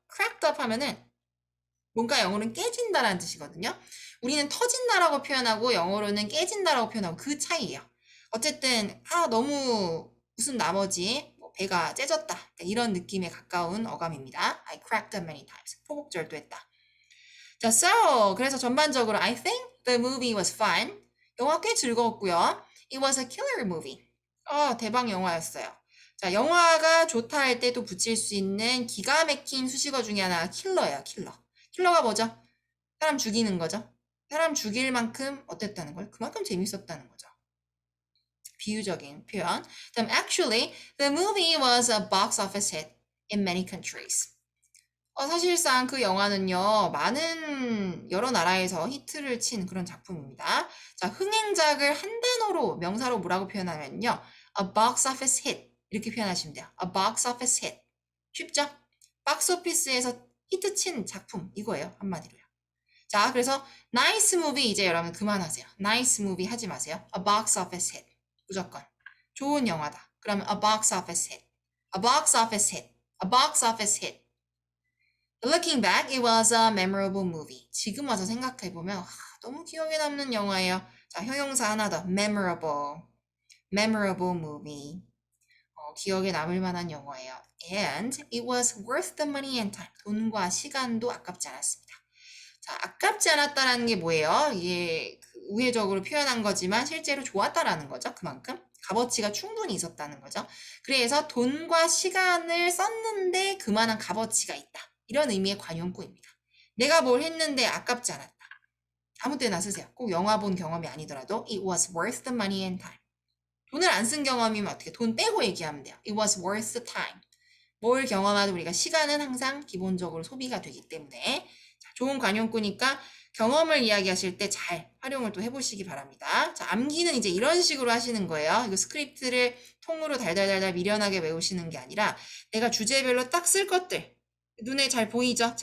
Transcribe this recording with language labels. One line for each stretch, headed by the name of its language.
English: cracked up
Korean: 하면은 뭔가 영어로는 깨진다라는 뜻이거든요. 우리는 터진다라고 표현하고 영어로는 깨진다라고 표현하고 그 차이예요. 어쨌든 너무 무슨 나머지 배가 째졌다 이런 느낌에 가까운 어감입니다.
English: I cracked up many times.
Korean: 포복절도했다.
English: 자, so
Korean: 그래서 전반적으로
English: I think the movie was fun.
Korean: 영화 꽤 즐거웠고요.
English: It was a killer movie.
Korean: 대박 영화였어요. 자, 영화가 좋다 할 때 또 붙일 수 있는 기가 막힌 수식어 중에 하나가 킬러예요, 킬러. 킬러가 뭐죠? 사람 죽이는 거죠. 사람 죽일 만큼 어땠다는 걸? 그만큼 재밌었다는 거죠. 비유적인 표현.
English: 그다음 actually, the movie was a box office hit in many countries.
Korean: 사실상 그 영화는요, 많은 여러 나라에서 히트를 친 그런 작품입니다. 자, 흥행작을 한 단어로, 명사로 뭐라고 표현하면요,
English: a box office hit.
Korean: 이렇게 표현하시면 돼요.
English: a box office hit.
Korean: 쉽죠? 박스오피스에서 히트 친 작품, 이거예요. 한마디로요. 자, 그래서
English: nice movie
Korean: 이제 여러분 그만하세요. nice movie 하지 마세요.
English: a box office hit.
Korean: 무조건. 좋은 영화다.
English: 그러면 a box office hit. a box office hit. a box office hit. Looking back, it was a memorable movie.
Korean: 지금 와서 생각해보면 너무 기억에 남는 영화예요. 자, 형용사 하나 더.
English: memorable. memorable movie.
Korean: 기억에 남을 만한 영화예요.
English: And it was worth the money and time.
Korean: 돈과 시간도 아깝지 않았습니다. 자, 아깝지 않았다라는 게 뭐예요? 이게 우회적으로 표현한 거지만 실제로 좋았다라는 거죠. 그만큼 값어치가 충분히 있었다는 거죠. 그래서 돈과 시간을 썼는데 그만한 값어치가 있다. 이런 의미의 관용구입니다. 내가 뭘 했는데 아깝지 않았다. 아무 때나 쓰세요. 꼭 영화 본 경험이 아니더라도
English: it was worth the money and time.
Korean: 돈을 안 쓴 경험이면 어떻게 돈 빼고 얘기하면 돼요.
English: It was worth the time.
Korean: 뭘 경험하도 우리가 시간은 항상 기본적으로 소비가 되기 때문에 자, 좋은 관용구니까 경험을 이야기하실 때 잘 활용을 또 해보시기 바랍니다. 자, 암기는 이제 이런 식으로 하시는 거예요. 이거 스크립트를 통으로 달달달달 미련하게 외우시는 게 아니라 내가 주제별로 딱 쓸 것들 눈에 잘 보이죠?